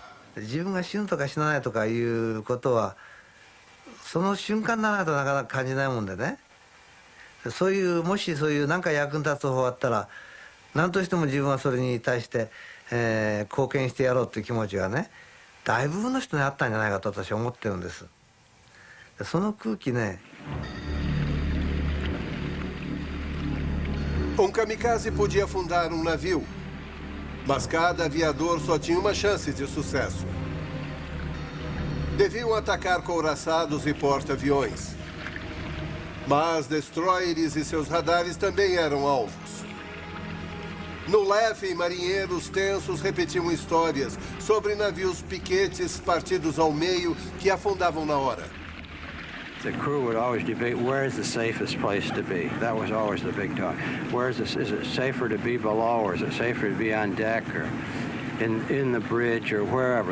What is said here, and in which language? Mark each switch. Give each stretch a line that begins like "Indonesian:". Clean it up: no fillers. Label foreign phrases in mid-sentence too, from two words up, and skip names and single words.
Japanese: 自分が死ぬとか死なないとかいうことはその瞬間にならないとなかなか感じないもんでね、そういうもしそういう何か役に立つ方法があったら何としても自分はそれに対して、貢献してやろうっていう気持ちがね大部分の人にあったんじゃないかと私は思ってるんです。その空気ね。
Portuguese: kamikaze podia afundar navio, mas cada aviador só tinha uma chance de sucesso. Deviam atacar couraçados e porta-aviões. Mas destroyers e seus radares também eram alvos. No Leffe, marinheiros tensos repetiam histórias sobre navios piquetes partidos ao meio que afundavam na hora.
English: The crew would always debate where is the safest place to be. That was always the big talk. Where is this? Is it safer to be below, or is it safer to be on deck, or in the bridge, or wherever?